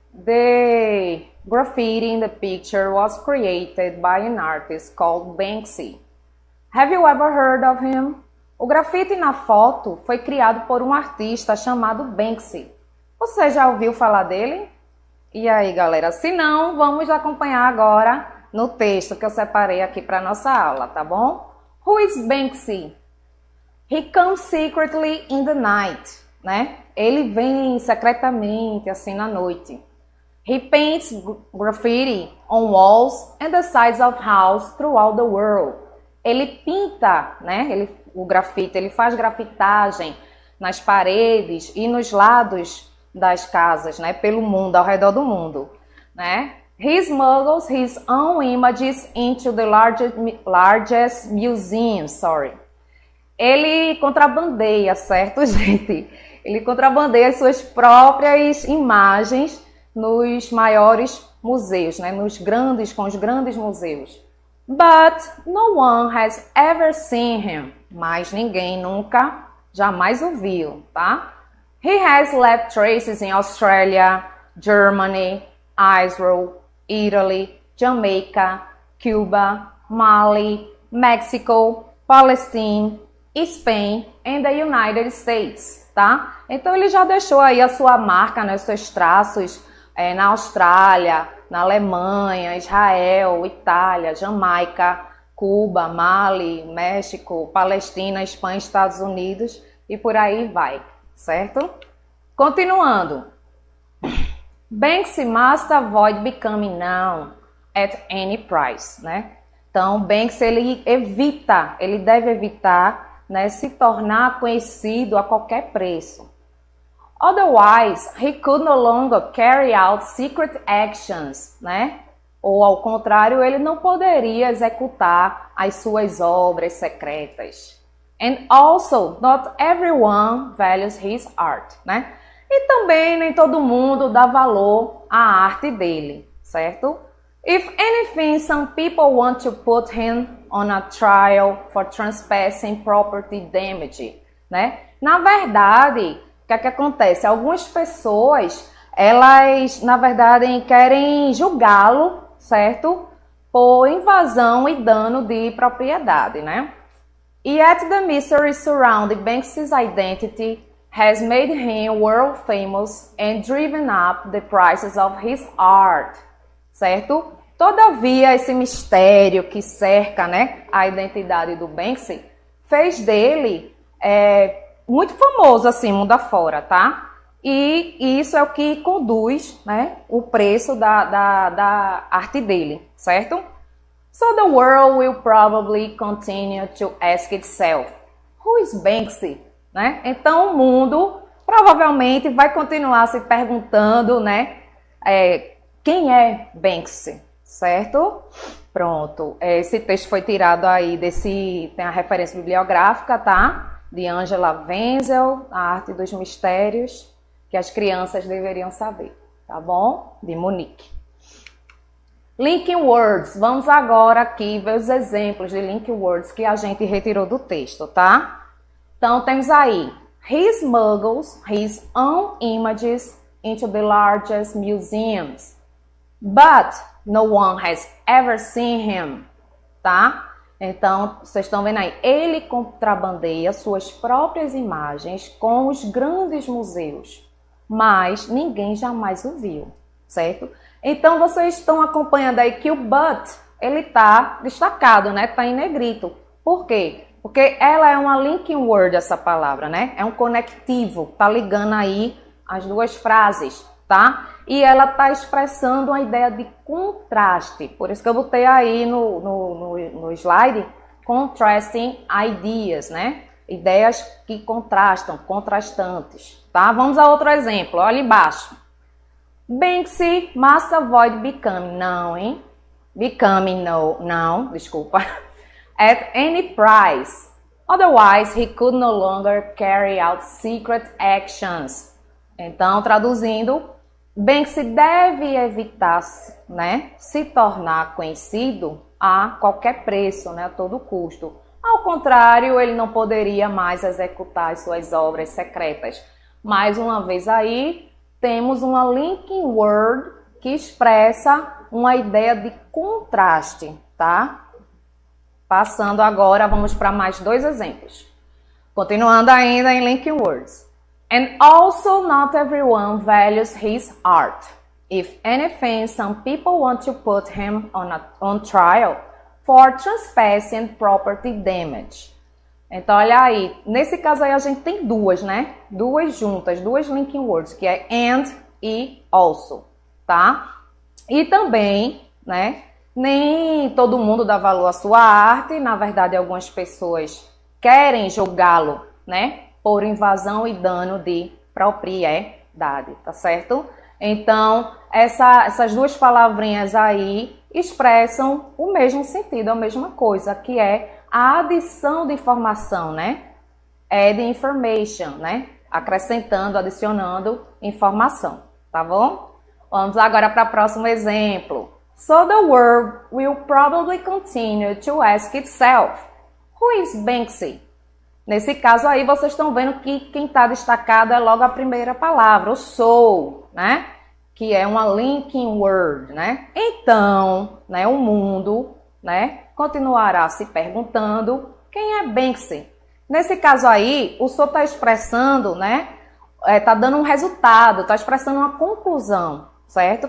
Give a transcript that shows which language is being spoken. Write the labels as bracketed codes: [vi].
[en] The graffiti in the picture was created by an artist called Banksy. Have you ever heard of him? [pt] O grafite na foto foi criado por um artista chamado Banksy. Você já ouviu falar dele? E aí, galera? Se não, vamos acompanhar agora no texto que eu separei aqui para nossa aula, tá bom? [en] Who is Banksy? He comes secretly in the night, né? [pt] Ele vem secretamente, assim, na noite. [en] He paints graffiti on walls and the sides of houses throughout the world. [pt] Ele pinta, né? O grafite, ele faz grafitagem nas paredes e nos lados das casas, né? Pelo mundo, ao redor do mundo, né? [en] He smuggles his own images into the largest museums, [pt] Ele contrabandeia, certo, gente? Ele contrabandeia as suas próprias imagens nos maiores museus, né? Com os grandes museus. [en] But no one has ever seen him. [pt] Mas ninguém nunca, jamais o viu, tá? [en] He has left traces in Australia, Germany, Israel, Italy, Jamaica, Cuba, Mali, Mexico, Palestine, Spain and the United States, tá? [pt] Então ele já deixou aí a sua marca, né, os seus traços na Austrália, na Alemanha, Israel, Itália, Jamaica, Cuba, Mali, México, Palestina, Espanha, Estados Unidos e por aí vai, certo? Continuando. [en] Banksy must avoid becoming known at any price, né? [pt] Então, Banksy ele deve evitar, né, se tornar conhecido a qualquer preço. [en] Otherwise, he could no longer carry out secret actions, né? [pt] Ou ao contrário, ele não poderia executar as suas obras secretas. [en] And also, not everyone values his art, né? [pt] E também nem todo mundo dá valor à arte dele, certo? [en] If anything, some people want to put him on a trial for trespassing property damage, né? [pt] Na verdade, o que acontece? Algumas pessoas, elas, na verdade, querem julgá-lo, certo? Por invasão e dano de propriedade, né? [en] Yet the mystery surrounding Banksy's identity has made him world famous and driven up the prices of his art, certo? [pt] Todavia, esse mistério que cerca, né, a identidade do Banksy fez dele muito famoso, assim, mundo afora, tá? E isso é o que conduz, né, o preço da arte dele, certo? [en] So the world will probably continue to ask itself, who is Banksy? [pt] Né? Então o mundo provavelmente vai continuar se perguntando, né, quem é Banksy, certo? Pronto, esse texto foi tirado aí tem a referência bibliográfica, tá? De Angela Wenzel, A Arte dos Mistérios, que as crianças deveriam saber, tá bom? De Munique. Linking words. Vamos agora aqui ver os exemplos de linking words que a gente retirou do texto, tá? Então, temos aí. [en] He smuggles his own images into the largest museums. But no one has ever seen him, tá? [pt] Então, vocês estão vendo aí, ele contrabandeia suas próprias imagens com os grandes museus, mas ninguém jamais o viu, certo? Então, vocês estão acompanhando aí que o but, ele tá destacado, né? Tá em negrito. Por quê? Porque ela é uma linking word, essa palavra, né? É um conectivo, tá ligando aí as duas frases, tá? E ela tá expressando uma ideia de contraste. Por isso que eu botei aí no slide, [en] contrasting ideas, [pt] né? Ideias que contrastam, contrastantes, tá? Vamos a outro exemplo, olha embaixo. [en] Banksy must avoid becoming, [pt] não, hein? [en] Becoming, [pt] não, desculpa. [en] At any price. Otherwise, he could no longer carry out secret actions. [pt] Então, traduzindo, Banksy deve evitar, né, se tornar conhecido a qualquer preço, né, a todo custo. Ao contrário, ele não poderia mais executar as suas obras secretas. Mais uma vez aí, temos uma linking word que expressa uma ideia de contraste, tá? Passando agora, vamos para mais dois exemplos. Continuando ainda em linking words. [en] And also not everyone values his art. If anything, some people want to put him on trial for trespassing property damage. [pt] Então, olha aí, nesse caso aí a gente tem duas, né? Duas juntas, duas linking words, que é and e also, tá? E também, né? Nem todo mundo dá valor à sua arte, na verdade algumas pessoas querem julgá-lo, né? Por invasão e dano de propriedade, tá certo? Então, essas duas palavrinhas aí expressam o mesmo sentido, a mesma coisa, que é a adição de informação, né? [en] Add information, [pt] né? Acrescentando, adicionando informação, tá bom? Vamos agora para o próximo exemplo. [en] So the world will probably continue to ask itself, who is Banksy? [pt] Nesse caso aí, vocês estão vendo que quem está destacado é logo a primeira palavra, o so, né? Que é uma linking word, né? Então, né, o mundo, né, continuará se perguntando quem é Banksy. Nesse caso aí, o so está expressando, né? Está dando um resultado, está expressando uma conclusão, certo?